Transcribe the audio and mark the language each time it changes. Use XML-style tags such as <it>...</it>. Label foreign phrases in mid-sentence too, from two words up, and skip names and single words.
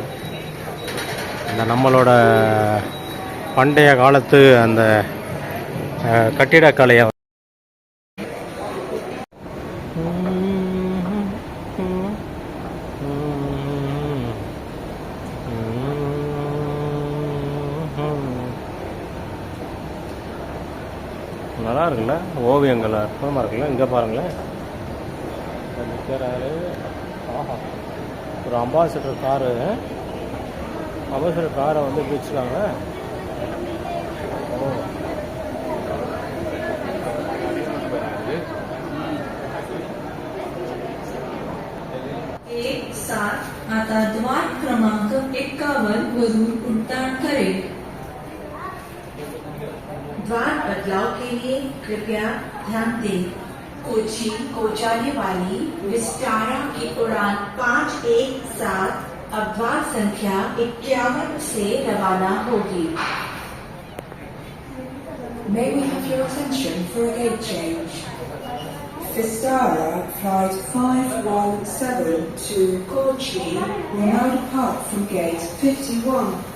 <ta>இந்த நம்மளோட பண்டைய காலத்து அந்த கட்டிடக்கலையை நல்லா இருக்குல்ல, ஓவியங்கள் அற்புதமாக இருக்குல்ல. இங்கே பாருங்களேன், ஆஹா, ஒரு அம்பாசிடர் காரை வந்து வச்சுருக்காங்க.</ta> <mr>आता द्वार क्रमांक 51 वरून उड्डाण करेल.</mr> <hi>द्वार तत्काल बदलाव के लिए कृपया ध्यान दें। कोची को जाने वाली विस्टारा की उड़ान 517 अवद्वार संख्या 51 से रवाना होगी।</hi> <en>May we have your attention for a gate change? Vistara flight 517 to Kochi will now depart from gate 51.</en>